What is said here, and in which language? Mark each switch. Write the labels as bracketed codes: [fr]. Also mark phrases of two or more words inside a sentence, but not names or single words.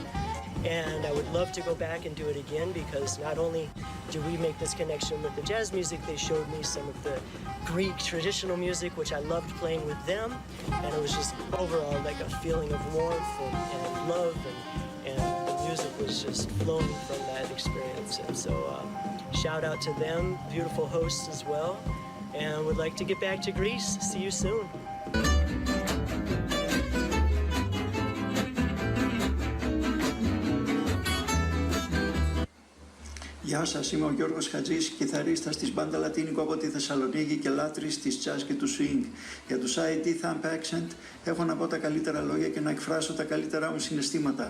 [en] And I would love to go back and do it again because not only do we make this connection with the jazz music, they showed me some of the Greek traditional music, which I loved playing with them. And it was just overall like a feeling of warmth and love, and the music was just flowing from that experience. And so shout out to them, beautiful hosts as well. And would like to get back to Greece. See you soon. [el] Γεια σας, είμαι ο Γιώργος Χατζής, κιθαρίστας της μπάντα Λατίνικο από τη Θεσσαλονίκη και λάτρης της jazz και του swing. Για τους ID Thumb Accent έχω να πω τα καλύτερα λόγια και να εκφράσω τα καλύτερά μου συναισθήματα.